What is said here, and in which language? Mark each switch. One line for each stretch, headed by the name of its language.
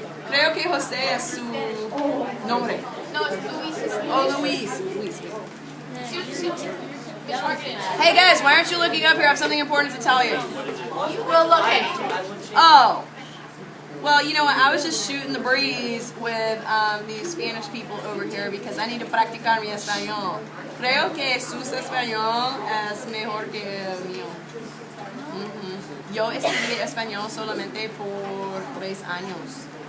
Spanish: Creo que José es su nombre.
English: No, it's Luis. Oh, Luis. Hey guys, why aren't you looking up here? I have something important to tell you. Well, look at Oh. Well, you know what? I was just shooting the breeze with these Spanish people over here because I need to
Spanish: practicar mi español. Creo que su español es mejor que el mío. Yo estudié español solamente por 3 años.